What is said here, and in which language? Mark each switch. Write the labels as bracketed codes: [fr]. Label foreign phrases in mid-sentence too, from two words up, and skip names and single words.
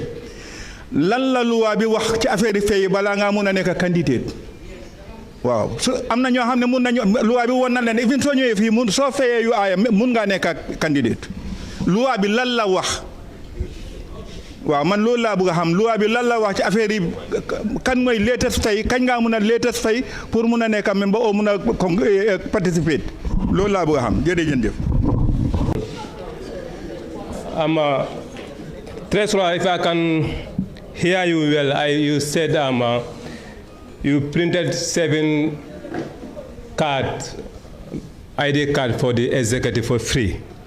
[wo] lan la loi bi wax ci affaire yi fay balaa ngaa mun a nekk candidat waaw su am na ñoo xam ne mun nañu loi bi woon na leen even soo ñëwee fii mun soo fayee yu aaya mun ngaa nekk candidat loi bi lan la wax waaw man loolu laa bëgg a xam loi bi lan la wax ci affaire yi kan mooy latest fay kañ ngaa mun a latest fay pour mun a nekk membre oo mun a participer loolu laa bëgg a xam jërëjëf. [en] Treasurer, if I can hear you well, you said you printed 7 ID card for the executive for free.